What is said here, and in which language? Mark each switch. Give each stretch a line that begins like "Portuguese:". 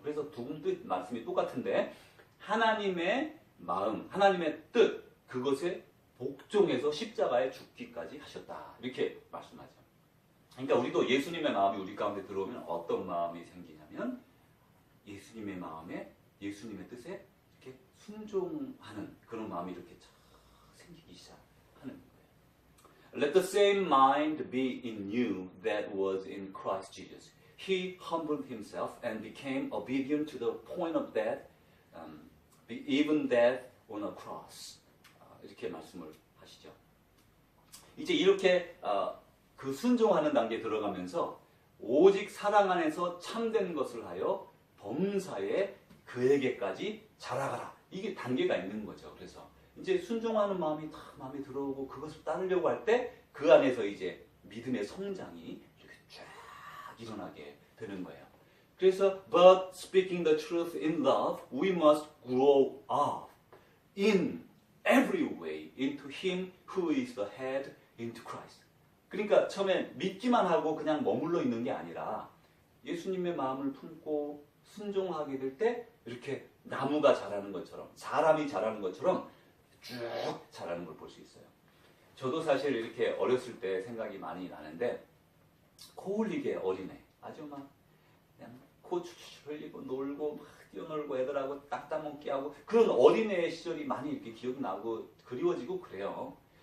Korean: 그래서 두 분 뜻 말씀이 똑같은데 하나님의 마음, 하나님의 뜻 그것에 복종해서 십자가에 죽기까지 하셨다. 이렇게 말씀하죠. 그러니까 우리도 예수님의 마음이 우리 가운데 들어오면 어떤 마음이 생기냐면 예수님의 마음에 예수님의 뜻에 이렇게 순종하는 그런 마음이 이렇게 생기기 시작하는 거예요.
English: Let the same mind be in you that was in Christ Jesus. He humbled himself and became obedient to the point of death, even death on a cross.
Korean: 이렇게 말씀을 하시죠. 이제 이렇게 그 순종하는 단계에 들어가면서 오직 사랑 안에서 참된 것을 하여 범사에 그에게까지 자라가라. 이게 단계가 있는 거죠. 그래서 이제 순종하는 마음이 다 마음에 들어오고 그것을 따르려고 할 때 그 안에서 이제 믿음의 성장이 이렇게 쫙 일어나게 되는 거예요.
English: 그래서 but speaking the truth in love, we must grow up in every way into Him who is the head, into Christ.
Korean: 그러니까 처음에 믿기만 하고 그냥 머물러 있는 게 아니라 예수님의 마음을 품고 순종하게 될 때 이렇게 나무가 자라는 것처럼 사람이 자라는 것처럼 쭉 자라는 걸 볼 수 있어요. 저도 사실 이렇게 어렸을 때 생각이 많이 나는데 코 흘리게 어린애 아주 막 그냥 코 추추 흘리고 놀고 막 뛰어놀고 애들하고 딱 따먹기 하고 그런 어린애 시절이 많이 이렇게 기억이 나고 그리워지고 그래요.